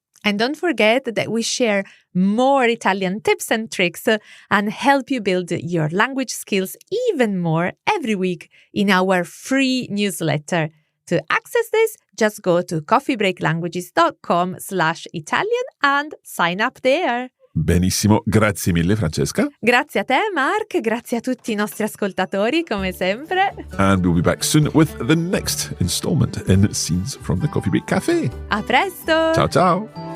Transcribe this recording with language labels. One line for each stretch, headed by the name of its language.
English: And don't forget that we share more Italian tips and tricks and help you build your language skills even more every week in our free newsletter. To access this, just go to coffeebreaklanguages.com/Italian and sign up there.
Italian: Benissimo, grazie mille Francesca. Grazie a te Mark, grazie a tutti i nostri ascoltatori come sempre.
English: And we'll be back soon with the next installment in Scenes from the Coffee Break Café.
Italian: A presto! Ciao ciao!